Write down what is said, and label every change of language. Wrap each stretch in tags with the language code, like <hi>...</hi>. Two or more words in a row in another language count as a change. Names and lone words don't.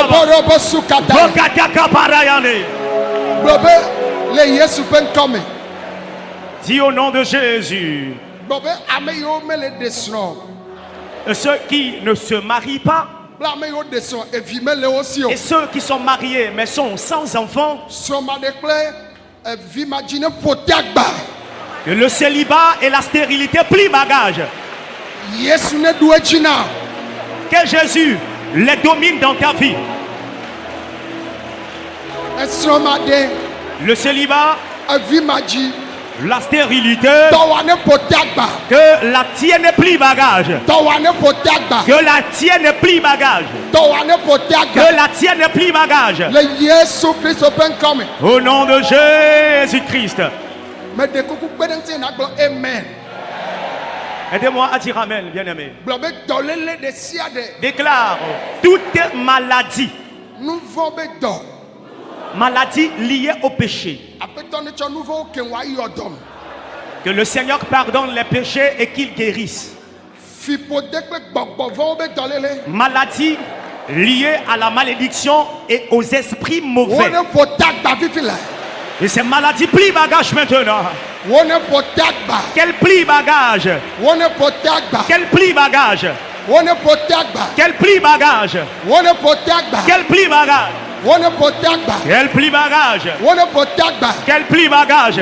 <ee>Koborobo sukata. Rokataka parayane. Blɔbɛ le Yesu ƒe ŋkɔ me.</ee> <fr>Dis au nom de Jésus.</fr> <ee>Blɔbɛ ame yiwo mele ɖe srɔ̃.</ee> <fr>Ceux qui ne se marient pas</fr> <ee>Bla ame yiwo ɖe srɔ̃ evi mele wo si o.</ee> <fr>et ceux qui sont mariés mais sont sans enfants.</fr> <ee>Srɔ̃maɖe kple evi madzi ne ƒo te agba.</ee> <fr>Que le célibat et la stérilité plient bagage.</fr> <ee>Yesu ne ɖu edzi na.</ee> <fr>Que Jésus les domine dans ta vie.</fr> <ee>Esrɔ̃maɖe</ee> <fr>Le célibat</fr> <ee>evi madzi</ee> <fr>La stérilité,</fr> <ee>tɔwa ne ƒote agba,</ee> <fr>que la tienne plie bagage.</fr> <ee>tɔwa ne ƒote agba,</ee> <fr>Que la tienne plie bagage.</fr> <ee>tɔwa ne ƒote agba.</ee> <fr>Que la tienne plie bagage.</fr> <ee>Le Yesu Kristo ƒe ŋkɔme.</ee> <fr>Au nom de Jésus-Christ.</fr> <ee>Me ɖe kuku kpe ɖe ŋuti na gblɔ amen.</ee> <fr>Aidez-moi à dire Amen, bien-aimé.</fr> <ee>Gblɔ be dɔléle ɖe sia ɖe,</ee> <fr>Déclare toute maladie,</fr> <ee>nu vɔ be dɔ,</ee> <fr>maladie liée au péché.</fr> <ee>aƒetɔ ne tsɔ nu vɔwo ke wòa yɔ dɔ me.</ee> <fr>Que le Seigneur pardonne les péchés et qu'il guérisse.</fr> <ee>Fiƒode kple gbɔgbɔ vɔwo be dɔléle.</ee> <fr>Maladie liée à la malédiction et aux esprits</fr> <ee>Wo</ee> <fr>mauvais.</fr> <ee>ne ƒote agba fifi la.</ee> <fr>Et ces maladies plient bagage maintenant.</fr> <ee>Wo ne ƒote agba.</ee> <fr>Qu'elle plie bagage.</fr> <ee>Wo ne ƒote agba.</ee> <fr>Qu'elle plie bagage.</fr> <ee>Wo ne ƒote agba.</ee> <fr>Qu'elle plie bagage.</fr> <ee>Wo ne ƒote agba.</ee> <fr>Qu'elle plie bagage.</fr> <ee>Wo ne ƒote agba.</ee> <fr>Qu'elle plie bagage.</fr> <ee>Wo ne ƒote agba.</ee> <fr>Qu'elle plie bagage.</fr>